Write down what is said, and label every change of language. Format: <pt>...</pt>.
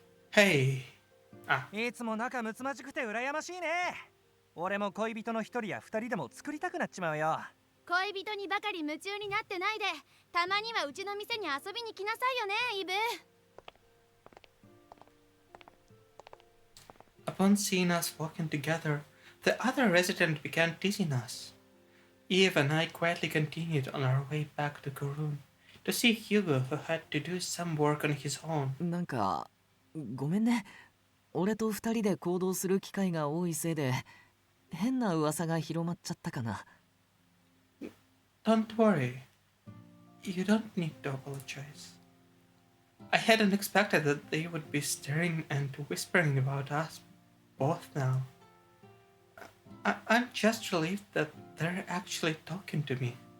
<en>Hey.</en> <ja>いつも仲睦まじくて羨ましいね。俺も恋人の一人や二人でも作りたくなっちまうよ。恋人にばかり夢中になってないで、たまにはうちの店に遊びに来なさいよね、イブ。</ja> <en>Upon seeing us walking together, the other resident began teasing us. Eve and I quietly continued on our way back to Karun to see Hugo, who had to do some work on his own.</en> <ja>なんかごめんね。俺と二人で行動する機会が多いせいで変な噂が広まっちゃったかな。</ja> <en>Don't worry. You don't need to apologize. I hadn't expected that they would be staring and whispering about us both now. I'm just relieved that they're actually talking to me.</en>